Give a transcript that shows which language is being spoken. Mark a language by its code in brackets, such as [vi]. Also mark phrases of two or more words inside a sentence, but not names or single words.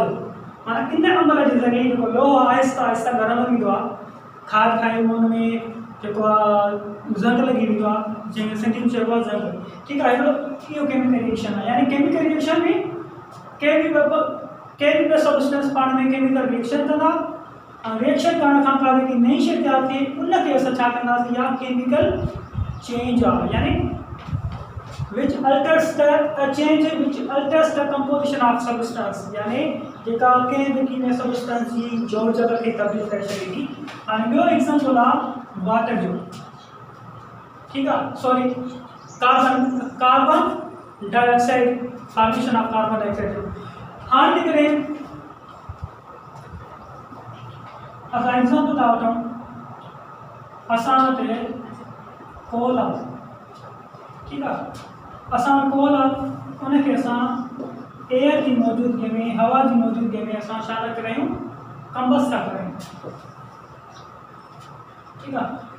[sd] माना इन अमल जे ज़रिए जेको लोह आहिस्ता आहिस्ता गरम थींदो आहे, खाद खाई हुन में जेको आहे ज़ंग लॻी वेंदो आहे, जंहिंखे सिंधी में चइबो आहे ज़ंग, ठीकु आहे। इहो [en] chemical reaction [sd] आहे। यानी [en] chemical reaction [sd] में कंहिं बि सब्सटेंस पाण में [en] chemical reaction [sd] कंदा ऐं रिएक्शन करण खां का जेकी नई शइ तयारु थिए उनखे असां छा कंदासीं, या [en] chemical change [sd] आहे। [en] यानी which alters the change which alters the composition of substance, [sd] यानी जेका कंहिं बि क़ीमत सब्सटेंस जी जोड़जक खे तब्दील करे छॾे थी। हाणे ॿियो एग्ज़ाम्पल आहे वाटर जो, ठीकु आहे, [en] sorry carbon dioxide, formation of carbon dioxide जो। [sd] हाणे जे करे असां एग्ज़ाम्पल था वठूं, असां वटि कोल आहे, ठीकु आहे। असां कोल आहे उनखे असां एयर जी मौजूदगी में, हवा जी मौजूदगी में असां छा था करियूं, कंबस था करियूं, ठीकु आहे।